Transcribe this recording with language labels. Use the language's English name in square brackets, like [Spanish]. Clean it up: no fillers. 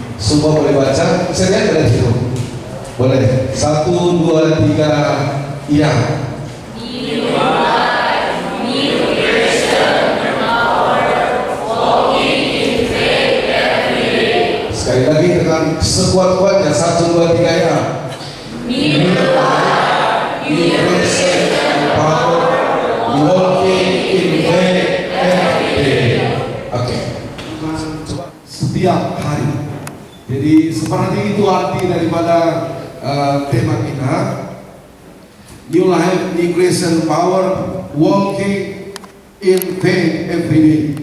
[Indonesian] Semua boleh baca, bisa lihat dari situ? Boleh. 1, 2, 3, iya. Sekali lagi dengan sekuat-kuatnya, 1, 2, 3, ya. [English] New life, new creation, power, walking in faith every day. [Indonesian] Oke. Setiap hari. Jadi seperti itu arti daripada tema kita. [English] New life, new creation, power, walking in faith every day.